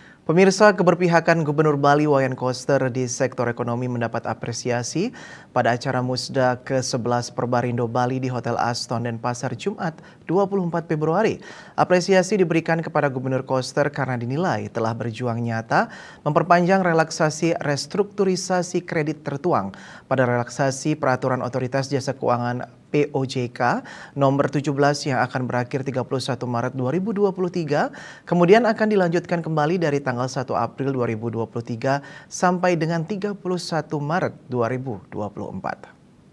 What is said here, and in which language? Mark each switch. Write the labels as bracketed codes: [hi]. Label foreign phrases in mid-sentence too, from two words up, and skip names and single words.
[id] Pemirsa, keberpihakan Gubernur Bali Wayan Koster di sektor ekonomi mendapat apresiasi pada acara Musda ke-11 Perbarindo Bali di Hotel Aston Denpasar Jumat 24 Februari. Apresiasi diberikan kepada Gubernur Koster karena dinilai telah berjuang nyata memperpanjang relaksasi restrukturisasi kredit tertuang pada relaksasi peraturan Otoritas Jasa Keuangan POJK nomor 17 yang akan berakhir 31 Maret 2023, kemudian akan dilanjutkan kembali dari tanggal 1 April 2023 sampai dengan 31 Maret 2024.